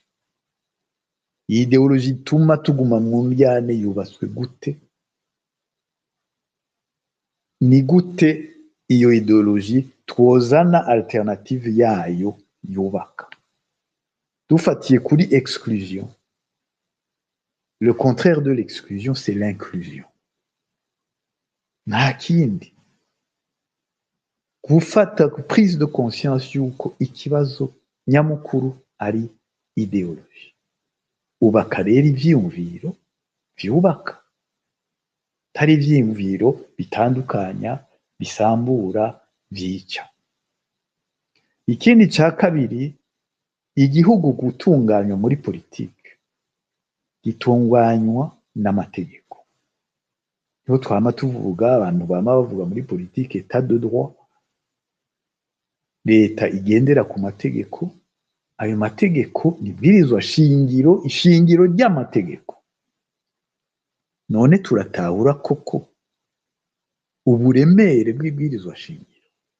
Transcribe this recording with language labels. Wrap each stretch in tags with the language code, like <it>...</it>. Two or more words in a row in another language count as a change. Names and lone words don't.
<rn>Iyi ideology ituma tuguma mu njyane yubatswe gute? Ni gute iyo ideology twozana alternative yayo yubaka? Dufatiye kuri</rn> <fr>exclusion, le contraire de l'exclusion c'est l'inclusion.</fr> <rn>Nta kindi. Gufata</rn> <fr>prise de conscience</fr> <rn>yuko ikibazo nyamukuru ari ideology. Ubaka rero ivyiyumviro vyubaka, tari ivyiyumviro bitandukanya, bisambura, vyica. Ikindi ca kabiri, igihugu gutunganywa muri politike gitunganywa n'amategeko. Niho twama tuvuga, abantu bama bavuga muri politike</rn> <fr>état de droit,</fr> <rn>leta igendera ku mategeko, ayo mategeko nibwirizwa shingiro, ishingiro ry'amategeko. None turatahura koko uburemere bw'ibwirizwa shingiro.</rn>